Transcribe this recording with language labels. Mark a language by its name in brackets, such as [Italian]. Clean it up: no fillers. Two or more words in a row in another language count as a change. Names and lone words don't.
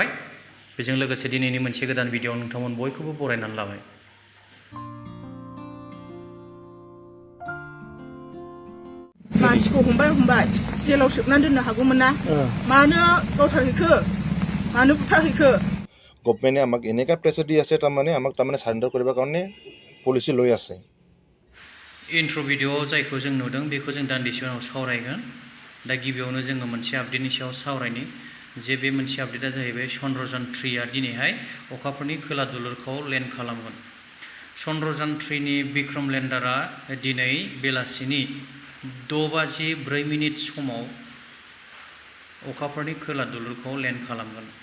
[Bodo] बेजों लोगोसे दिनैनि मोनसे गोदान भिडिअ नोंथांमोन बयखौबो बरायनानै लाबाय। मानसिखौ हमबाय जेलाव सोबनानै दोननो हागौमोन ना मानो गावथारहैखो मानो बुथारहैखो [Assamese] গভৰ্ণমেণ্টে আমাক এনেকা प्रेसार দি আছে তাৰমানে আমাক তাৰমানে সাৰেন্ডাৰ কৰিবৰ কাৰণে পুলিচে লৈ আছে। [Bodo] इन्ट्र' भिडिअ'आव जायखौ जों नुदों बेखौ जों दान्दिसे उनाव सावरायगोन। दा गिबियावनो जोङो मोनसे आपडेटनि सायाव सावरायनि जे बे मोनसे आपडेटआ जाहैबाय chandrayan3 दिनैहाय अखाफोरनि खोला दुलुरखौ लेन्ड खालामगोन। chandrayan3नि बिक्रम लेन्डारा दिनै बेलासिनि 6:04 समाव अखाफोरनि खोला दुलुरखौ लेन्ड खालामगोन।